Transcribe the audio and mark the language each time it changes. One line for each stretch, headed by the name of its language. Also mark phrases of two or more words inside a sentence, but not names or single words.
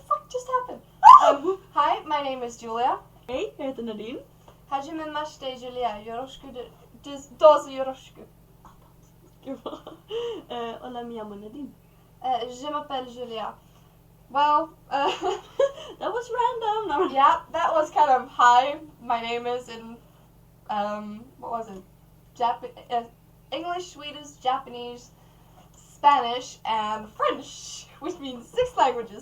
English: just happened? Hi, my name is Julia.
Swedish: Hej, jag heter Nadine.
Japanese: はじめまして Julia。よろしく どうぞ よろしく.
Spanish: Hola, mi amo Nadine.
French: Je m'appelle Julia. Well,
English: That was random. No. yeah, that was kind of hi. My name is in what was it? English, Swedish, Japanese, Spanish, and French, which means 6 languages.